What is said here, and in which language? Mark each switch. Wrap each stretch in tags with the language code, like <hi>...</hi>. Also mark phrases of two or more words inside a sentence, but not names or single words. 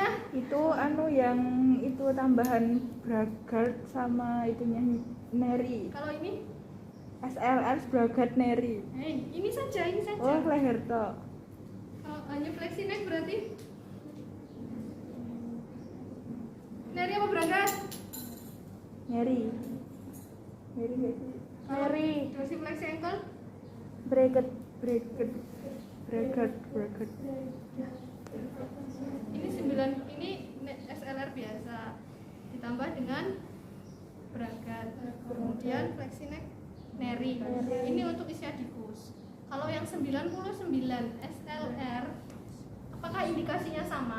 <id>Itu yang itu tambahan Bragard sama itunya Neri. Kalau ini? SLR Bragard Neri. Ini saja, ini saja. Oh, leher tok. Kalau hanya Flexinex berarti Neri apa Bragard? Neri. Neri nggak sih? Neri. Dosi</id> <en>flexi ankle?</en> <id>Bragard. Ini 9, ini SLR biasa ditambah dengan Bragard. Kemudian Flexinex Neri. Ini untuk ischiadicus. Kalau yang 99 SLR, apakah indikasinya sama?</id>